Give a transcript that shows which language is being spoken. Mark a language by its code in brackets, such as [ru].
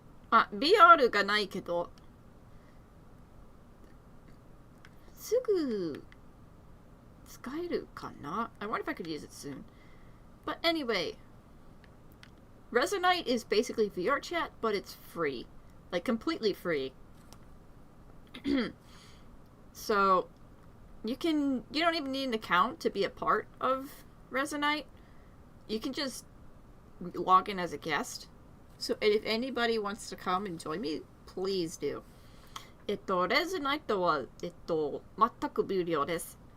[ja] BR がないけど、すぐ使えるかな? [en] I wonder if I could use it soon. But anyway, Resonite is basically VR chat, but it's free. Like, completely free. So, you don't even need an account to be a part of Resonite. You can just log in as a guest. So, if anybody wants to come and join me, please do. [ja] Resonite は、全く無料です。